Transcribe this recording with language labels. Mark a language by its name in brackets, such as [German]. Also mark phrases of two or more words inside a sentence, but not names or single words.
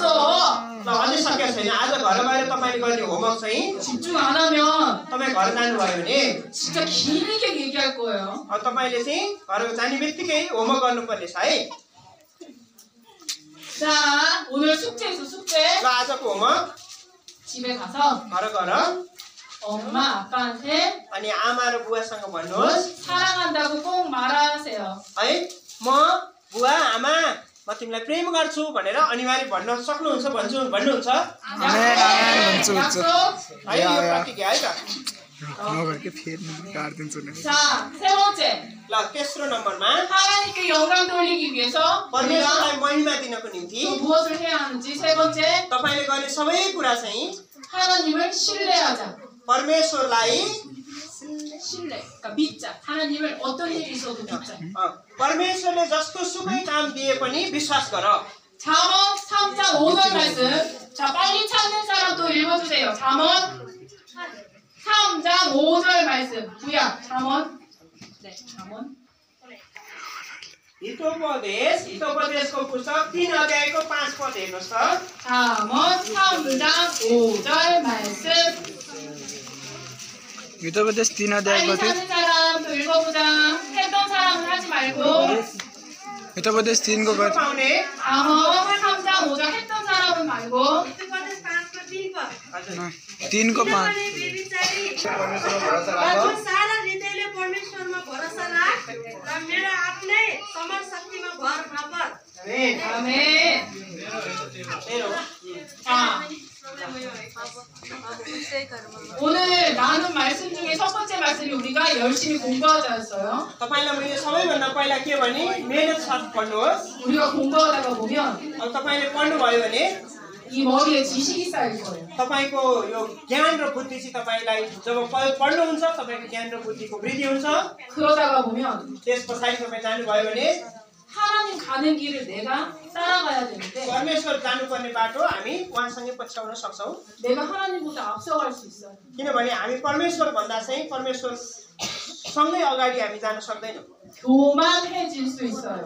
[Nepali] ल अझै सकेको छैन। आज घर गएर तपाईले गर्ने होमवर्क चाहिँ [Korean] 집중 안 하면 [Nepali] तपाईँ घर जानुभयो भने [Korean] 진짜 길게 얘기할 거예요. [Nepali] तपाईले चाहिँ घर जाने बित्तिकै होमवर्क गर्नुपर्ने छ है। [Korean] 자, 오늘 숙제 있어 숙제. [Nepali] ल आजको होमवर्क [Korean] 집에 가서 [Nepali] घर गएर [Korean] 엄마 아빠한테 [Nepali] अनि आमा र बुवासँग भन्नुहोस् [Korean] 사랑한다고 꼭 말하세요. [Nepali] है म बुवा आमा म तिमीलाई प्रेम गर्छु भनेर अनिवार्य भन्न सक्नुहुन्छ भन्नुहुन्छ भन्छु [Korean] 약속. [Nepali] है यो प्रतिज्ञा है त। नगरके फेरि काट्दिन्छु नि [Korean] 자, 세 번째. [Nepali] ल तेस्रो नम्बरमा [Korean] 하나님께 영광 돌리기 위해서 [Nepali] परमेश्वरलाई महिमा दिनको निम्ति [Korean] 또 무엇을 해야 하는지 세 번째. [Nepali] तपाईले गर्ने सबै कुरा चाहिँ [Korean] 하나님을 신뢰하자. [Nepali] परमेश्वरलाई [Korean] 신뢰. 그러니까 믿자. 하나님을 어떤 일이 있어도 믿자. [Nepali] परमेश्वरले जस्तो सुकै काम दिए पनि विश्वास गर। [Korean] 잠언 3장 5절 말씀. 자, 빨리 찾는 사람 또 읽어주세요. 잠언 3장 5절 말씀. 구약 잠언. 네, 잠언. [Nepali] हितोपदेशको पुस्तक 3 अध्यायको 5 पद हेर्नुहोस् त। [Korean] 잠언 3장 5절 말씀. [Nepali] हितोपदेश 3 अध्याय [Korean] 빨리 [Nepali] कति [Korean] 찾는 사람 또 읽어보자. 했던 사람은 하지 말고. [Nepali] हितोपदेश 3 को कति पाउने [Korean] 잠언 3장 5절 했던 사람은 말고. [Nepali] 3 को 5 सारा हृदयले परमेश्वरमा भरोसा राख र मेरो आफ्नै समर शक्तिमा भर नपर। [Korean] 아멘. 자, 오늘 나눈 말씀 중에 첫 번째 말씀이 우리가 열심히 공부하자였어요. [Nepali] तपाईलाई मैले सबैभन्दा पहिला के भने मेहनत साथ पढ्नुहोस्। [Korean] 우리가 공부하다가 보면 [Nepali] अब तपाईले पढ्नुभयो भने [Korean] 이 머리에 지식이 쌓일 거예요. [Nepali] तपाईको यो ज्ञान र बुद्धि चाहिँ तपाईलाई जब पढ्नुहुन्छ तपाईको ज्ञान र बुद्धिको वृद्धि हुन्छ। [Korean] 그러다가 보면 [Nepali] त्यसपछि तपाई जानुभयो भने [Korean] 하나님 가는 길을 내가 따라가야 되는데 [Nepali] परमेश्वर जानुपर्ने बाटो हामी उहाँसँगै पछ्याउन सक्छौं। [Korean] 내가 하나님보다 앞서갈 수 있어요. [Nepali] किनभने हामी परमेश्वर भन्दा चाहिँ परमेश्वर सँगै अगाडि हामी जान सक्दैनौँ [Korean] 교만해질 수 있어요.